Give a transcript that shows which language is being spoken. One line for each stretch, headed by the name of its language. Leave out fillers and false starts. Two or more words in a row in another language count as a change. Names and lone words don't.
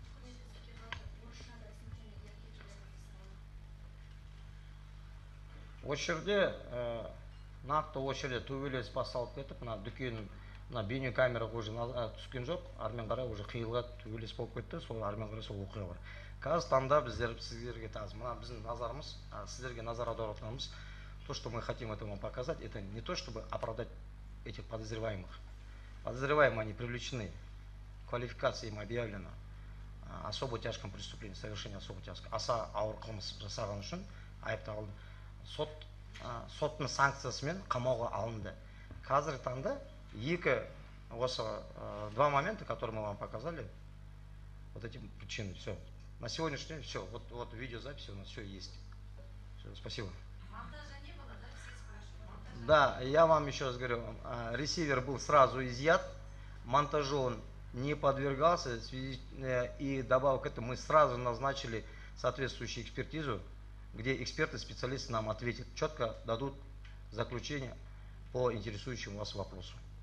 Kazakh: Осы жерде нақты осы жерде төбелес басталып кетіп, мына дүкен, мына бейнекамераға уже түскен жоқ, армен қарай уже қиылға төбелес болып кетті, сол армен қарай сол оқиға бар. Қазір таңда біздер сіздерге тазы, мына біздің назарымыз, сіздерге назар аударатынымыз,
Russian: то, что мы хотим этому показать, это не то, чтобы оправдать этих подозреваемых. Подозреваемые они привлечены, квалификация им объявлена, особо тяжком преступлении, совершение особо тяжкого,
Kazakh: аса ауыр қылмыс жасаған үшін айыпталды. Соттың санкциясымен қамауға алынды. Қазіргі таңда
Russian: два момента, которые мы вам показали, вот эти причины, все. На сегодняшний день все, вот видеозапись у нас все есть. Все, спасибо. Монтажа не было, да, все спрашивают? Да, я вам еще раз говорю, ресивер был сразу изъят, монтажу он не подвергался, и добавок к этому мы сразу назначили соответствующую экспертизу, где эксперты, специалисты нам ответят, четко дадут заключение по интересующему вас вопросу.